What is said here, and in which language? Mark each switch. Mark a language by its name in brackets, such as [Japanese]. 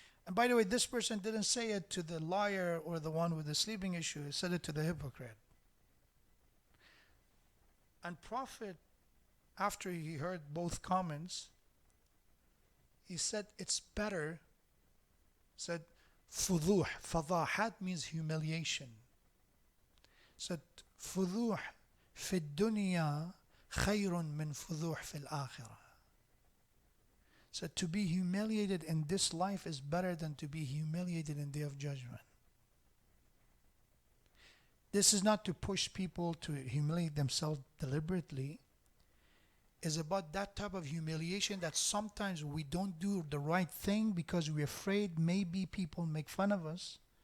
[English] And by the way, this person didn't say it to the liar or the one with the sleeping issue. He said it to the hypocrite. And Prophet, after he heard both comments, he said it's better. Said fuduh. Fadahat means humiliation. [Arabic] Said فضوح في الدنيا خير من فضوح في الآخرة. [English] So to be humiliated in this life is better than to be humiliated in the day of judgment. This is not to push people to humiliate themselves deliberately. It's about that type of humiliation that sometimes we don't do the right thing because we're afraid maybe people make fun of us.